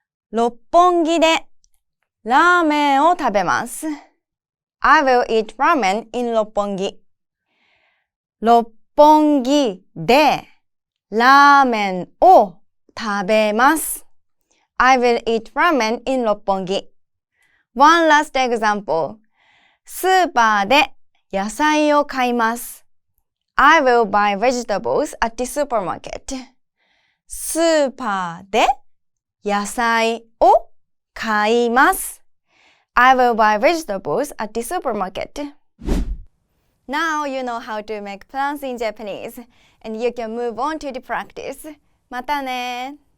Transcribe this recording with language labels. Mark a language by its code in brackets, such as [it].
[ja] 六本木でラーメンを食べます。 [en] I will eat ramen in 六本木。 [ja] 六本木でラーメンを食べます。 [en] I will eat ramen in 六本木。 One last example. [ja] スーパーで野菜を買います。 [en] I will buy vegetables at the supermarket. [ja] スーパーで野菜を買います。 [en] I will buy vegetables at the supermarket. Now you know how to make plans in Japanese, and you can move on to the practice. [ja] またね